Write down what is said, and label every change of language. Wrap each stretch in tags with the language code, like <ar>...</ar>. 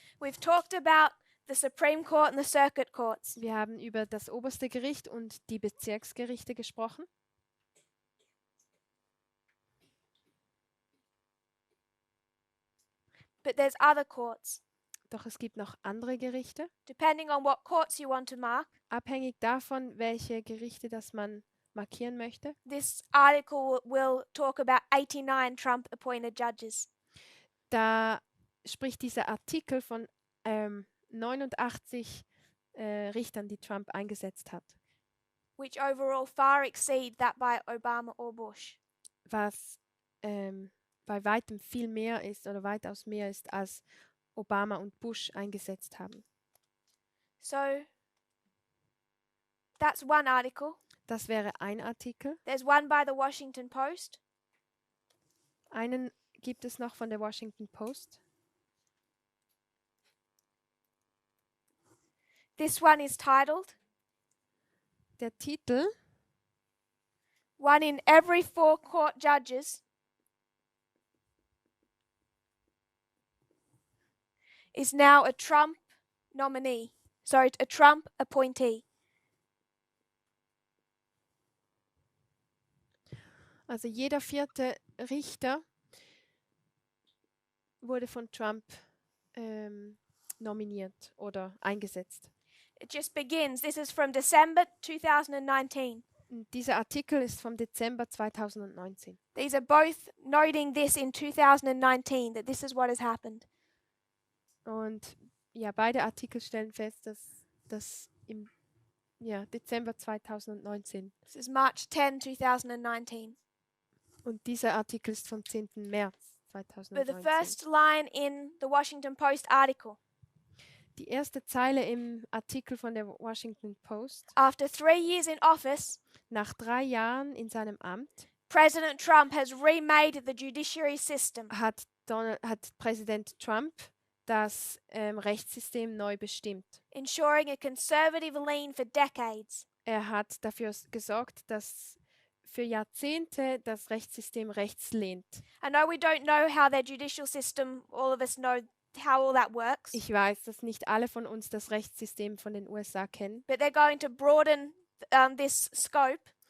<en>We've talked about the Supreme Court and the circuit courts.</en> <de>Wir haben über das oberste Gericht und die Bezirksgerichte gesprochen.</de> <en>But there's other courts.</en> <de>Doch es gibt noch andere Gerichte.</de> <en>Depending on what courts you want to mark,</en> <de>Abhängig davon, welche Gerichte das man markieren möchte.</de> <en>this article will talk about 89 Trump appointed judges.</en> <de>Da spricht dieser Artikel von 89 Richtern, die Trump eingesetzt hat,</de> <en>Which overall far exceed that by Obama or Bush.</en> <de>was bei weitem viel mehr ist oder weitaus mehr ist, als Obama und Bush eingesetzt haben.</de> <en>So that's one article.</en> <de>Das wäre ein Artikel.</de> <en>There's one by the Washington Post.</en> <de>Einen gibt es noch von der Washington Post.</de> <en>This one is titled</en> <de>Der Titel:</de> <en>One in every 4 court judges is now a Trump nominee. Sorry, a Trump appointee.</en> <de>Also jeder 4. Richter wurde von Trump nominiert oder eingesetzt.</de> <en>It just begins. This is from December 2019.</en> <de>Und dieser Artikel ist vom Dezember 2019.</de> <en>These are both noting this in 2019, that this is what has happened.</en> <de>Und ja, beide Artikel stellen fest, dass das im Dezember 2019.</de> <en>This is March 10, 2019.</en> <de>Und dieser Artikel ist vom 10. März</de> <en>But the</en> <de>2019.</de> <en>first line in the Washington Post article:</en> <de>Die erste Zeile im Artikel von der Washington Post:</de> <en>After 3 years in office,</en> <de>Nach 3 Jahren in seinem Amt</de> <en>President Trump has remade the judiciary system.</en> <de>hat Präsident Trump das Rechtssystem neu bestimmt.</de> <en>Ensuring a conservative lean for decades.</en> <de>Er hat dafür gesorgt, dass für Jahrzehnte das Rechtssystem rechts lehnt.</de> <en>I know we don't know how their judicial system, all of us know how all that works,</en> <de>Ich weiß, dass nicht alle von uns das Rechtssystem von den USA kennen,</de> <en>but they're going to broaden this scope</en>